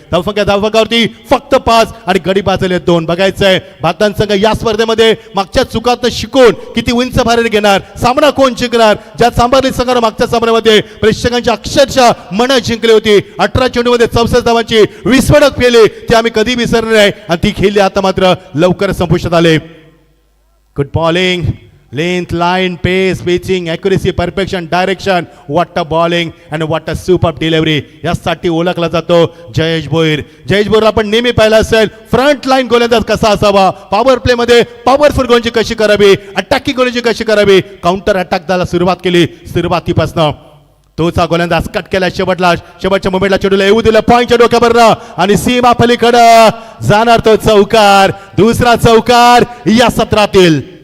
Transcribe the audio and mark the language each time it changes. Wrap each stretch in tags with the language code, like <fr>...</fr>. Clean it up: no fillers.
<mr>धावफलकावरती फक्त 5 आणि गडी बाजले 2. बघायचंय भारताचा संघ या स्पर्धेमध्ये मागच्या चुकात शिकून किती उंच भारत घेणार, सामना कोण जिंकणार. ज्या सांभारली संघानं मागच्या सामन्यामध्ये प्रेक्षकांची अक्षरशः मन जिंकली होती, 18 चेंडूमध्ये 64 धावांची विस्फोटक केली, ती आम्ही कधी विसरणार नाही आणि ती खेळली आता मात्र लवकर संपुष्टात आले.</mr> <en>Good bowling, length, line, pace, pitching, accuracy, perfection, direction, what a bowling and what a superb delivery.</en> <mr>यासाठी ओळखला जातो जयेश भोईर आपण नेहमी पाहिला असेल फ्रंट लाईन गोलंदाज कसा असावा, पॉवर प्ले मध्ये पॉवरफुल गोलंदाजी कशी करावी, अटॅकिंग गोलंदाजी कशी करावी, काउंटर अटॅक द्यायला सुरुवात केली सुरुवातीपासून. तोचा गोलंदाज कट केला शेवटच्या मोमेंटला चेंडूला येऊ दिलं पॉईंटच्या डोक्यावर आणि सीमा पलीकडं जाणार तो चौकार, दुसरा चौकार या सत्रातील.</mr>